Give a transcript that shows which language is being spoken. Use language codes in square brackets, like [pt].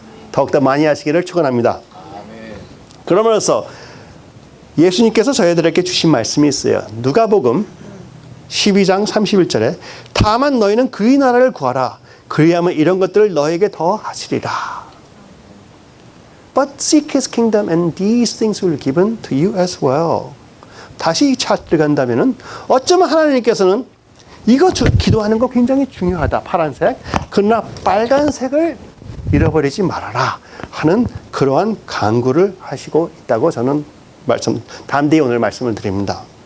[ko] 더욱더 많이 하시기를 축원합니다. 그러므로써 예수님께서 저희들에게 주신 말씀이 있어요. 누가복음 12장 31절에 다만 너희는 그의 나라를 구하라. 그리하면 이런 것들을 너에게 더 하시리라. [en] But seek his kingdom and these things will be given to you as well. [ko] 다시 차트를 간다면은 어쩌면 하나님께서는 이거 기도하는 거 굉장히 중요하다. 파란색. 그러나 빨간색을 잃어버리지 말아라 하는 그러한 강구를 하시고 있다고 저는 담대히 오늘 말씀을 드립니다.